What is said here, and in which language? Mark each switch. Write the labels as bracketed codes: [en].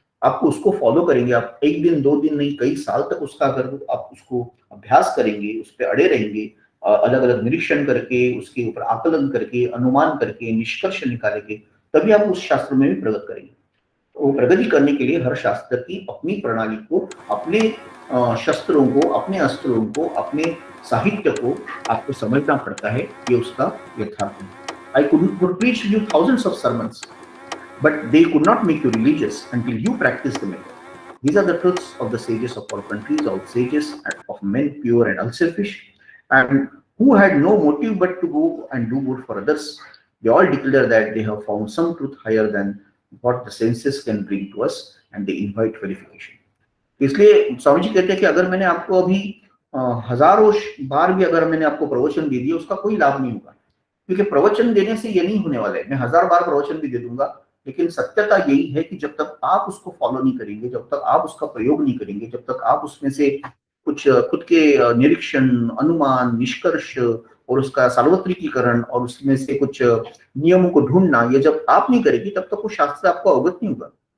[hi] आपको उसको फॉलो करेंगे, आप एक दिन दो दिन नहीं, कई साल तक उसका अगर आप उसको अभ्यास करेंगे, उस पर अड़े रहेंगे, अलग अलग निरीक्षण करके, उसके ऊपर आकलन करके, अनुमान करके, निष्कर्ष निकालेंगे, तभी आप उस शास्त्र में भी प्रगति करेंगे। तो प्रगति करने के लिए हर शास्त्र की अपनी प्रणाली को, अपने शस्त्रों को, अपने अस्त्रों को, अपने साहित्य को आपको समझना पड़ता है, ये उसका यथार्थ है। [en] I could preach you thousands of sermons, but they could not make you religious until you practice the method. These are the truths of the sages of all countries, all sages of men pure and unselfish, and who had no motive but to go and do good for others. They all declare that they have found some truth higher than what the senses can bring to us, and they invite verification. [hi] इसलिए स्वामी जी कहते हैं कि अगर मैंने आपको अभी हजारों बार भी अगर मैंने आपको प्रवचन दे दिया, उसका कोई लाभ नहीं होगा, क्योंकि प्रवचन देने से ये नहीं होने वाला है। मैं 1000 बार प्रवचन भी दे दूंगा, लेकिन सत्यता यही है कि जब तक आप उसको फॉलो नहीं करेंगे, जब तक आप उसका प्रयोग नहीं करेंगे, जब तक आप उसमें से कुछ खुद के निरीक्षण, अनुमान, निष्कर्ष और उसका सार्वत्रिकीकरण और उसमें से कुछ नियमों को ढूंढना, ये जब आप नहीं करेंगे, तब तक वो शास्त्र आपको अवगत नहीं होगा।